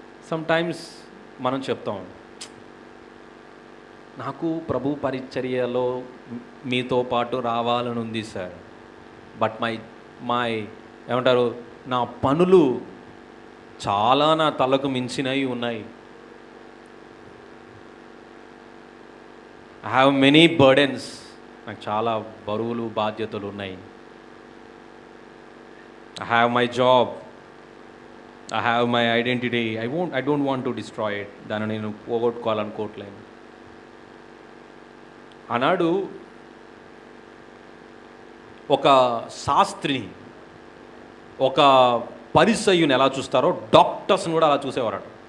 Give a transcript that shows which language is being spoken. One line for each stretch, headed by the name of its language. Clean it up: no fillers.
Telugu: Sometimes మనం చెప్తాం, నాకు ప్రభు పరిచర్యలో మీతో పాటు రావాలని ఉంది సార్, బట్ మై ఏమంటారు, నా పనులు చాలా నా తలకు మించినవి ఉన్నాయి.
English: I have many burdens,
Telugu: నాకు చాలా బరువులు బాధ్యతలు ఉన్నాయి.
English: I have my job, I have my identity, I don't want to destroy it.
Telugu: దాన్ని నేను పోగొట్టుకోవాలనుకోవట్లేదు అన్నాడు. ఒక శాస్త్రిని, ఒక పరిసయ్యుని ఎలా చూస్తారో డాక్టర్స్ని కూడా అలా చూసేవారట.